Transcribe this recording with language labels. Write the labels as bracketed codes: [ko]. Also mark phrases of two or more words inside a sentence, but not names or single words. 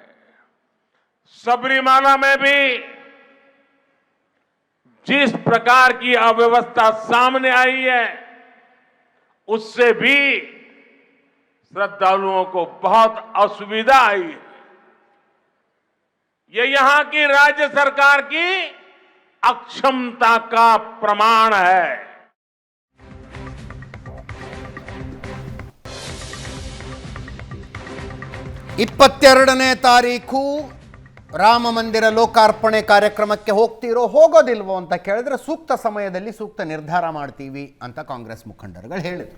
[hi] सबरीमाला में भी जिस प्रकार की अव्यवस्था सामने आई है उससे भी श्रद्धालुओं को बहुत असुविधा आई है. ये यहां की राज्य सरकार की अक्षमता का प्रमाण है. [kn] 22ನೇ ತಾರೀಖು ರಾಮ ಮಂದಿರ ಲೋಕಾರ್ಪಣೆ ಕಾರ್ಯಕ್ರಮಕ್ಕೆ ಹೋಗ್ತೀರೋ ಹೋಗೋದಿಲ್ವೋ ಅಂತ ಕೇಳಿದ್ರೆ ಸೂಕ್ತ ಸಮಯದಲ್ಲಿ ಸೂಕ್ತ ನಿರ್ಧಾರ ಮಾಡ್ತೀವಿ ಅಂತ ಕಾಂಗ್ರೆಸ್ ಮುಖಂಡರುಗಳು ಹೇಳಿದರು.